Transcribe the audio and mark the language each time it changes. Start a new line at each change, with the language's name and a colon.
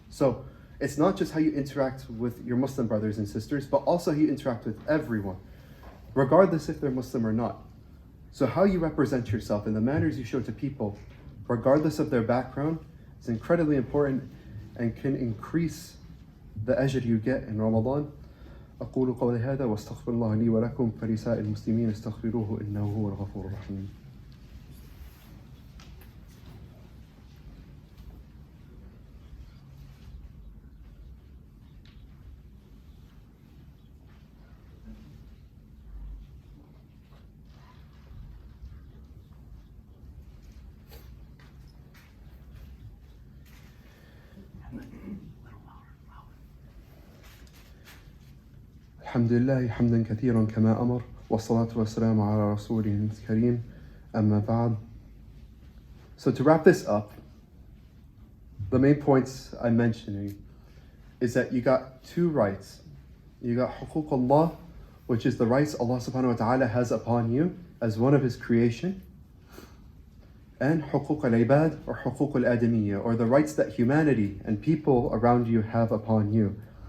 English: So it's not just how you interact with your Muslim brothers and sisters, but also how you interact with everyone, regardless if they're Muslim or not. So how you represent yourself and the manners you show to people, regardless of their background, is incredibly important and can increase the ajr you get in Ramadan.
Arabic: أقول قولي هذا واستغفر الله لي ولكم فلسائر المسلمين استغفروه إنه هو الغفور الرحيم. الحمد لله حمدا كثيرا كما أمر والصلاة والسلام على رسوله الكريم أما بعد.
English: So to wrap this up, the main points I'm mentioning is that you got two rights. You got حقوق Allah, which is the rights Allah subhanahu wa ta'ala has upon you as one of His creation, and حقوق العباد or حقوق الآدمية, or the rights that humanity and people around you have upon you.